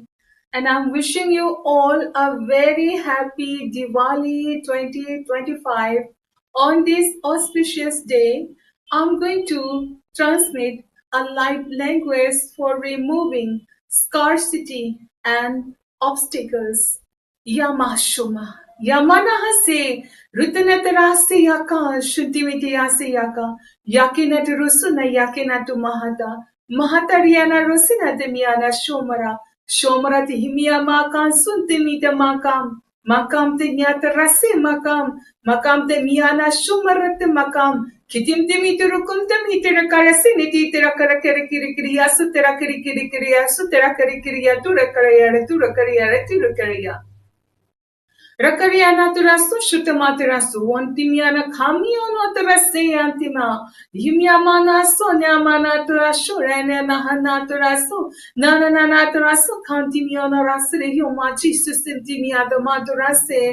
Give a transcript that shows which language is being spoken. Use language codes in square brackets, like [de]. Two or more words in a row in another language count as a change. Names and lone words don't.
[en] And I'm wishing you all a very happy Diwali 2025. On this auspicious day, I'm going to transmit a light language for removing scarcity and obstacles. Yamashuma. Yamanahase. Rutanataraste yaka. Shuntimiti yaka. Yakinat rusuna yakinatu mahata. Mahatariana rusina demiana shomara. Shomara tihimia makam suntimita makam. Makam te nyata rase makam. Makam te miana shumarat makam. Kitim timi turukum tami tera karasi niti tera karakari kiri kiriya su tera kiri kiri kiriya su tera kiri kiriya tura kariyara tura kariya. Rakariana turasu shutamaterasu ontimiana kamiono terase antima yimiamana sonyamana turasu rene nahana turasu nana turasu kantimiona rasre humachi susintimiada maturase